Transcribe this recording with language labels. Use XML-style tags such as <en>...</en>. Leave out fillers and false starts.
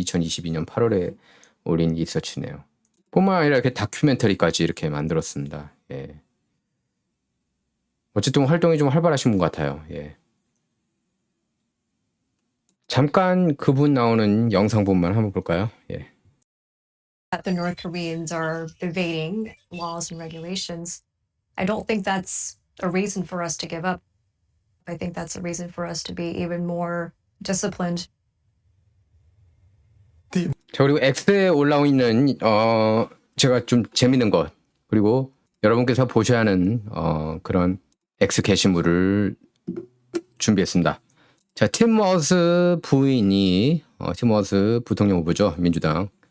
<ko>2022년 8월에 올린 리서치네요. 뿐만 아니라 이렇게 다큐멘터리까지 이렇게 만들었습니다. 어쨌든 활동이 좀 활발하신 분 같아요. 잠깐 그분 나오는 영상본만 한번 볼까요?</ko> <en>That the North Koreans are evading laws and regulations. I don't think that's a reason for us to give up. I think that's a reason for us to be even more disciplined.</en> <ko>자, 그리고 X에 올라오 있는 제가 좀 재밌는 것 그리고 여러분께서 보셔야 하는 그런 X 게시물을 준비했습니다. 자, 팀 워즈 부인이 팀 워즈 부통령 후보죠. 민주당.</ko>